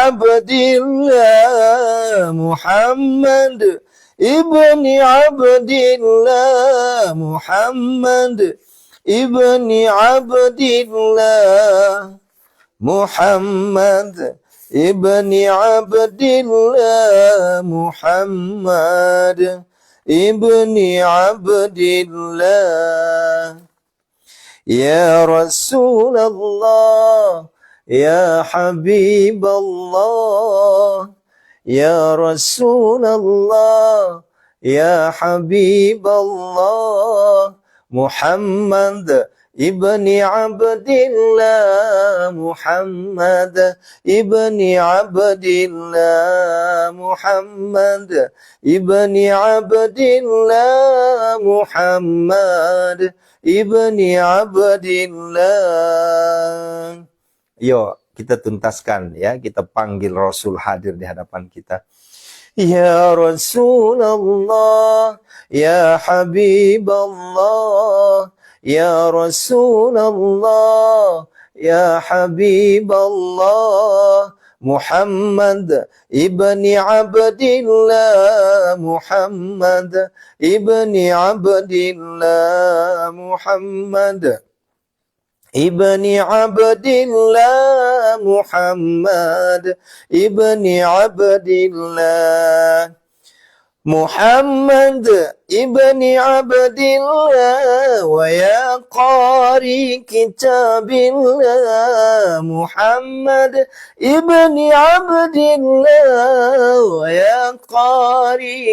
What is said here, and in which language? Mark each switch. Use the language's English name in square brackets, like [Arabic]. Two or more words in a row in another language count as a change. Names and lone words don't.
[Arabic] عبد الله، محمد بن عبد الله، محمد بن عبد الله، محمد بن عبد الله، محمد بن عبد الله. يا رسول الله، يا حبيب الله، يا رسول الله، يا حبيب الله، محمد بن عبد الله، محمد بن عبد الله، محمد بن عبد الله، محمد بن عبد الله. [Indonesian] Yuk, kita tuntaskan ya, kita panggil Rasul hadir di hadapan kita. [Arabic] يا رسول الله, يا حبيب الله، يا رسول الله، يا حبيب الله، محمد بن عبد الله، محمد بن عبد الله، محمد بن عبد الله، محمد بن عبد الله. محمد ابن عبد الله ويا قاري كتاب الله محمد ابن عبد الله ويا قاري